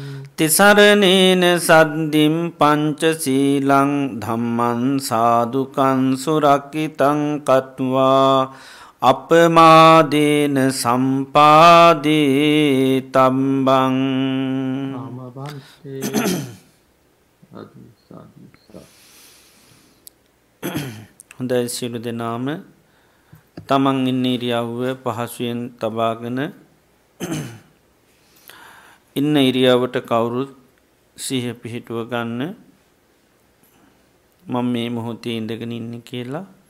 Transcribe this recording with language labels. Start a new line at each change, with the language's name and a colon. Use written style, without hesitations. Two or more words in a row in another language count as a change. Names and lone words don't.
Pali: තිසරණේන සද්ධින් පංචශීලං ධම්මං සාදුකං සුරක්ඛිතං කତ୍වා අපමාදේන සම්පාදේ තම්බං. ආමබන්තේ සාදු සාදු.
Sinhala: හොඳයි, සියලු දෙනාම තමන් ඉන්න ඉරියව්ව පහසුවෙන් තබාගෙන ඉන්න ඉරියව්වට කවුරුත් සිහිය පිහිටුව ගන්න. මම මේ මොහොතේ ඉඳගෙන ඉන්නේ කියලා.